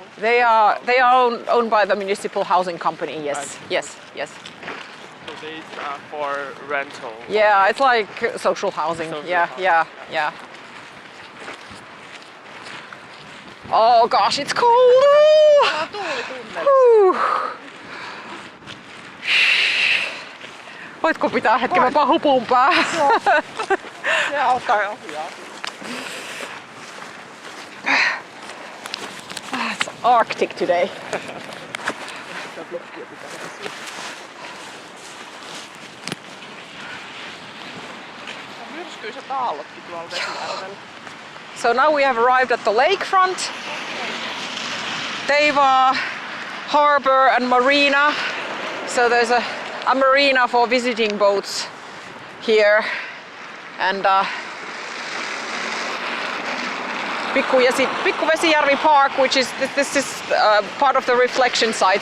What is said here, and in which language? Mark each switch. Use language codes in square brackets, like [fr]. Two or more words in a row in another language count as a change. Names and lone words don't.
[en] They are owned by the municipal housing company. Yes, yes. So these are for rental. Yeah, it's like social housing. Social Yeah. housing. Oh gosh, it's cold. Whew. [fi] Voitko pitää hetken, mä pahan hupun päähän. Se alkaa ohjaa. [en] It's Arctic today. [fi] Myrskyiset aallotkin tuolla Vesijärvellä. [en] So now we have arrived at the lakefront. Teiva harbor and marina. So there's a marina for visiting boats here, and Pikku Vesijärvi Park, which is this is part of the reflection site.